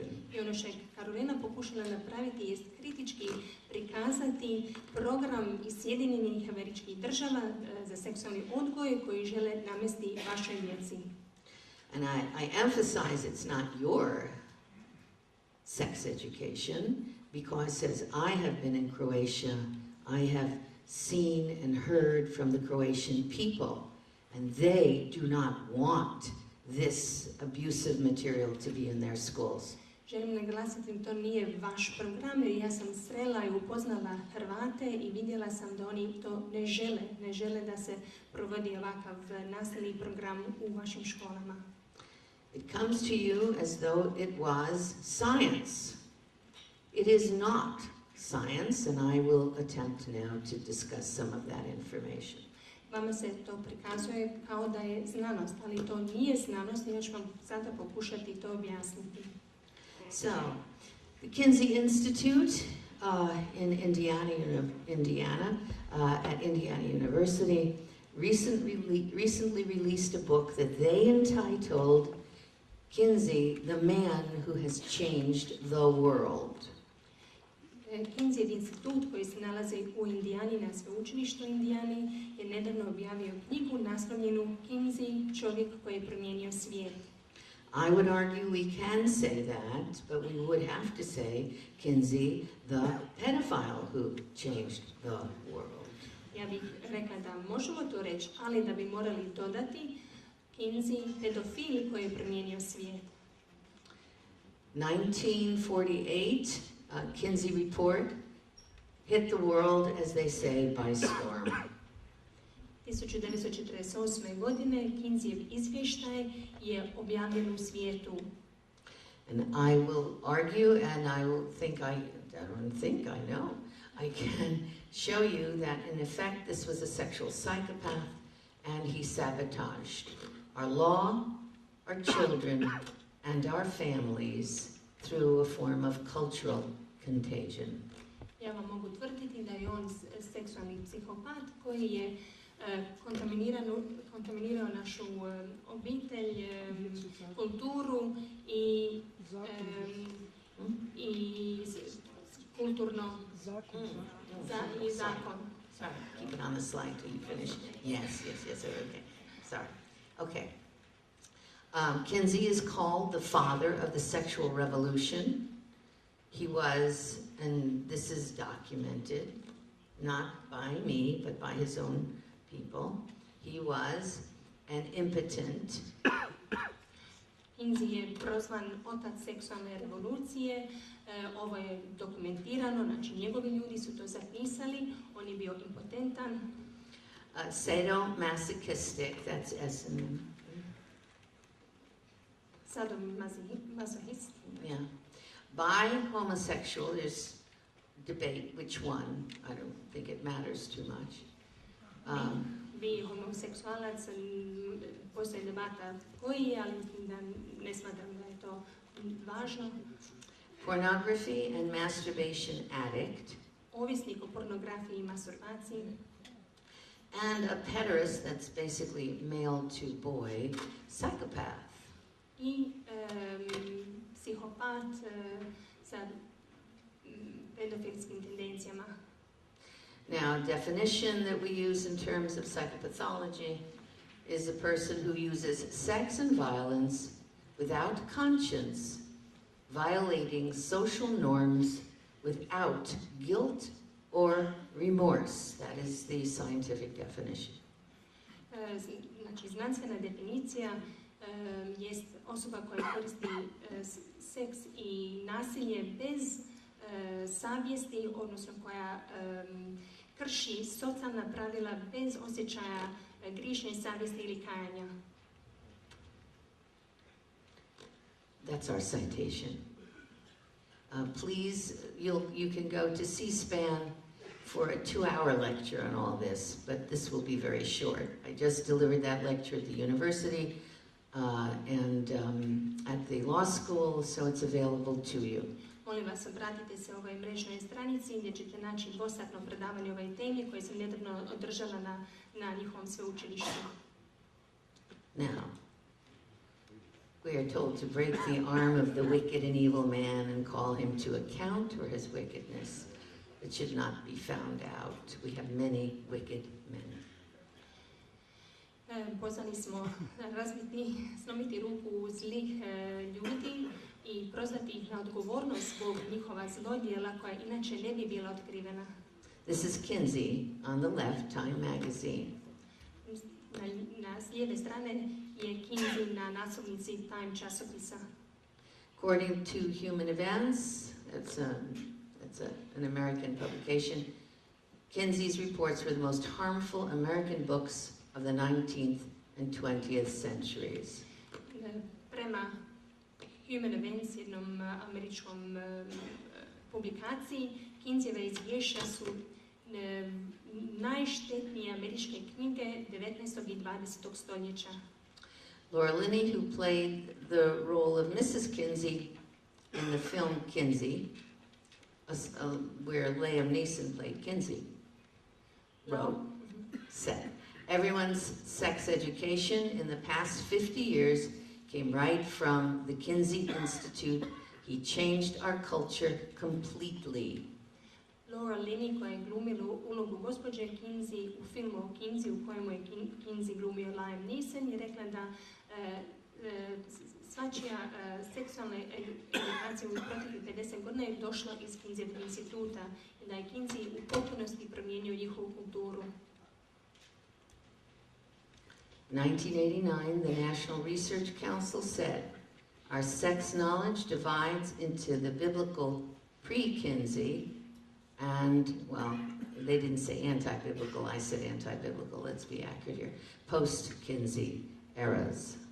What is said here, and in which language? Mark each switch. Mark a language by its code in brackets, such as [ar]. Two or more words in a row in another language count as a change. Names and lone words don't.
[hr] I ono što je Karolina pokušala napraviti jest kritički prikazati program iz Sjedinjenih Američkih Država za seksualni odgoj koji žele namesti vašoj djeci. [en] And I emphasize it's not your sex education because as I have been in Croatia, I have seen and heard from the Croatian people, and they do not want this abusive material to be in their schools. [hr] Želim naglasiti, to nije vaš program, jer ja sam srela i upoznala Hrvate i vidjela sam da oni to ne žele da se provodi ovakav nastavni program u vašim školama. [en] It comes to you as though it was science. It is not science, and I will attempt now to discuss some of that information. [hr] Vama se to prikazuje kao da je znanost, ali to nije znanost i ja ću vam sada pokušati to objasniti. [en] So, the Kinsey Institute in Indiana, at Indiana University, recently released a book that they entitled Kinsey, the Man Who Has Changed the World. [hr] Kinsey institut koji se nalazi u Indijani, na sveučilištu Indijani, je nedavno objavio knjigu naslovljenu Kinsey, čovjek koji je promijenio svijet. [en] I would argue we can say that, but we would have to say Kinsey, the pedophile who changed the world. [hr] Ja bih rekla da možemo to reći, ali da bi morali dodati Kinsey, pedofil koji je promijenio svijet. [en] 1948, Kinsey report hit the world, as they say, by storm. [hr] 1948. godine Kinseyjev izvještaj je objavljen u svijetu. [en] And I will argue, and I know, I can show you that in effect this was a sexual psychopath and he sabotaged our law, our children, and our families through a form of cultural contagion. [hr] Ja vam mogu tvrditi da je on seksualni psihopat koji je kontaminirao našu obitelj, kulturu i kulturno i zakon. [en] Sorry, keep it on the slide till you finish. Yes, okay. Sorry. Okay. Kinsey is called the father of the sexual revolution. He was, and this is documented, not by me, but by his own people. He was an impotent. [hr] Kinsey je prozvan otac seksualne revolucije. Ovo je dokumentirano, znači njegovi ljudi su to zapisali. On je bio impotentan. [en] Sadomasochistic, that's S&M. Sadomasochist. Yeah. By homosexual, there's debate which one. I don't think it matters too much. [hr] Bi homoseksualac, postoji debata koji je, ali mislim da ne smatram da je to važno. [en] Pornography and masturbation addict. [hr] Ovisnik o pornografiji i masturbaciji. [en] And a pederast, that's basically male to boy, psychopath. [hr] I psihopat sa pedofilskim tendencijama. [en] Now, definition that we use in terms of psychopathology is a person who uses sex and violence without conscience, violating social norms without guilt or remorse. That is the scientific definition. [hr] Znači, znanstvena definicija jest osoba koja koristi seks i nasilje bez savjesti, odnosno koja krši socijalna pravila bez osjećaja grižnje savjesti ili kajanja. [en] That's our citation. Please, you can go to C-SPAN for a 2-hour lecture on all this, but this will be very short. I just delivered that lecture at the university and at the law school, so it's available to you. [hr] Molim vas, obratite se ovoj mrežnoj stranici gdje ćete naći dvosatno predavanje o ovoj temi koje sam nedavno održala na njihovom sveučilištu. [en] Now, we are told to break the arm of the wicked and evil man and call him to account for his wickedness. It should not be found out. We have many wicked men. [hr] Pozvani smo slomiti ruku zlih ljudi i prozvati ih na odgovornost zbog njihova zlodjela koja inače ne bi bila otkrivena. [en] This is Kinsey on the left, Time magazine. [hr] S lijeve strane je Kinsey na naslovnici Time časopisa. [en] According to Human Events, that's an American publication, Kinsey's reports were the most harmful American books of the 19th and 20th centuries. [hr] Prema Human Events, jednom američkom publikaciji, Kinseyjeva izvješća su najštetnije američke knjige 19. i 20. stoljeća. [en] Laura Linney, who played the role of Mrs. Kinsey in the film Kinsey, where Liam Neeson played Kinsey, wrote, said, everyone's sex education in the past 50 years came right from the Kinsey Institute. He changed our culture completely. [hr] Laura Linney, koja je glumila ulogu gospođe Kinsey u filmu o Kinsey, u kojemu je Kinsey glumio Liam Neeson, je rekla da svačija seksualna edukacija u proteklih 50 godina je došla iz Kinseyjevog instituta i da je Kinsey u potpunosti promijenio njihovu kulturu. [en] 1989, the National Research Council said, Our sex knowledge divides into the biblical pre-Kinsey and, well, they didn't say anti-biblical, I said anti-biblical, let's be accurate here, post-Kinsey eras.